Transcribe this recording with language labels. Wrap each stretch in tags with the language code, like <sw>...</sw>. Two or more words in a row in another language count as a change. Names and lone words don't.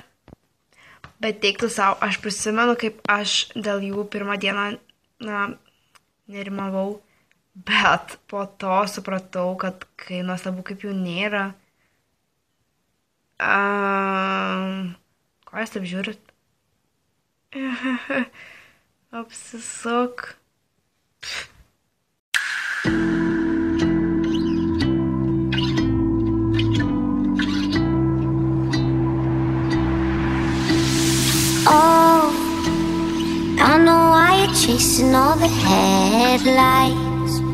<lt>Bet teiktų savo, aš prisimenu, kaip aš dėl jų pirmą dieną, nerimavau, bet po to supratau, kad kai nuostabu, kaip jų nėra. Ko jūs taip žiūrit? Apsisuk.</lt> <en>Oh, I know why you're chasing all the headlights.</en>